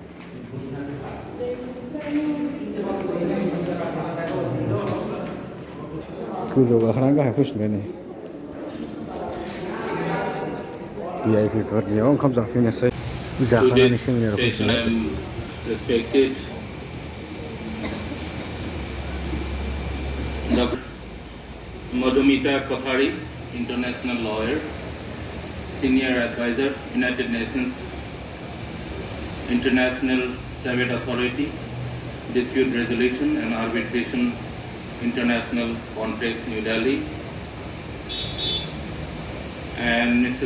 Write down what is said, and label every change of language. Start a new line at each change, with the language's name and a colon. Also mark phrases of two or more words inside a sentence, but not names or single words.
Bodo: गोजौ गाखोनानै गाहाय फैफिनबाय नै भिआइपिफोरनियाव ओंखाम जाफैनोसै जाखानानै सेमिनाराव फैफिनबाय
English: Madhumita Kothari, international lawyer, senior advisor, United Nations International Civil Authority, Dispute Resolution and Arbitration International Context, New Delhi, and Mr.